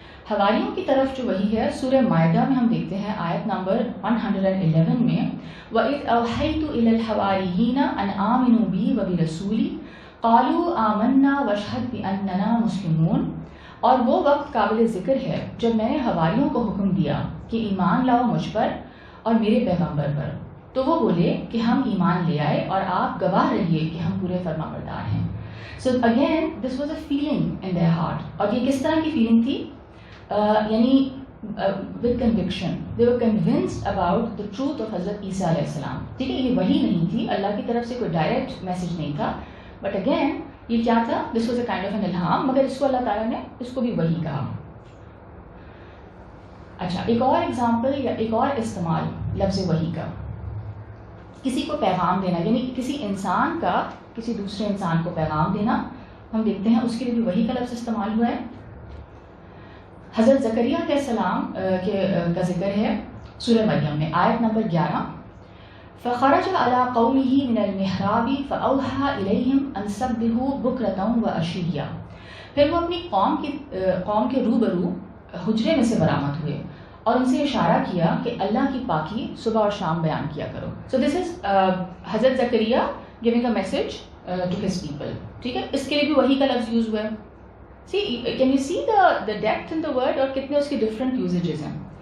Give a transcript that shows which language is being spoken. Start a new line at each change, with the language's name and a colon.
Urdu: حواریوں کی طرف جو وحی ہے سورہ مائدہ میں ہم دیکھتے ہیں آیت نمبر 111 میں,
Arabic: وَإِذْ أَوْحَيْتُ إِلَى الْحَوَارِيِّينَ أَنْ آمِنُوا بِي وَبِرَسُولِي قَالُوا آمَنَّا وَاشْهَدْ بِأَنَّنَا مُسْلِمُونَ.
Urdu: اور وہ وقت قابل ذکر ہے جب میں نے حواریوں کو حکم دیا کہ ایمان لاؤ مجھ پر اور میرے پیغمبر پر, تو وہ بولے کہ ہم ایمان لے آئے اور آپ گواہ رہیے کہ ہم پورے فرما بردار ہیں.
English: So again this was a feeling in their heart.
Urdu: اور یہ کس طرح کی فیلنگ تھی؟ یعنی
English: with conviction, they were convinced about the truth of
Urdu: حضرت عیسیٰ علیہ السلام. ٹھیک ہے, یہ وحی نہیں تھی, اللہ کی طرف سے کوئی ڈائریکٹ میسج نہیں تھا,
English: but again
Urdu: یہ کیا تھا؟
English: this was a kind of an
Urdu: الہام, مگر اس کو اللہ تعالیٰ نے اس کو بھی وحی کہا. اچھا, ایک اور ایگزامپل یا ایک اور استعمال لفظ وحی کا, کسی کو پیغام دینا, یعنی کسی انسان کا کسی دوسرے انسان کو پیغام دینا, ہم دیکھتے ہیں اس کے لیے بھی وہی کا لفظ استعمال ہوا ہے. حضرت زکریا علیہ السلام کا ذکر ہے سورہ مریم میں آیت نمبر 11.
Arabic: فخرج على قومه من المحراب فأوحى إليهم أن سبحوا بكرة وعشيا.
Urdu: پھر وہ اپنی قوم کے روبرو حجرے میں سے برآمد ہوئے اور ان سے اشارہ کیا کہ اللہ کی پاکی صبح اور شام بیان کیا کرو.
English: So this is Hazrat Zakariya giving a message to his people.
Urdu: ٹھیک ہے, اس کے لیے بھی وہی کا لفظ یوز ہوا ہے.
English: can you see the depth in the word,
Urdu: اور کتنے اس کی ڈفرینٹ یوزیجز ہیں.